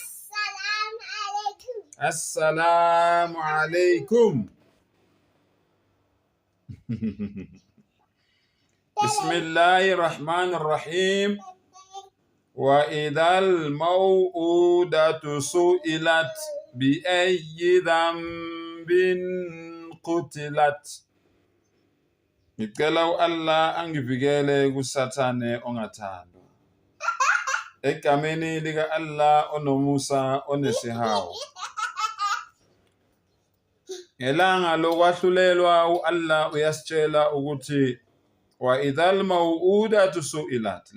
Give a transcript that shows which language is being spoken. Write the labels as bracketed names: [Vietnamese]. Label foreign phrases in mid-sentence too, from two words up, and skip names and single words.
[Arabic] السلام عليكم. بسم الله الرحمن الرحيم. وإذا الموءودة سئلت بأي ذنب قتلت. [Zulu] Ngicela Allah angivikele kusathane ongathandwa. Egameni lika Allah onomusa onesihawu. Ngelanga lokwahlulelwa uAllah uyasitshela ukuthi [Arabic] وإذا الموءودة سئلت.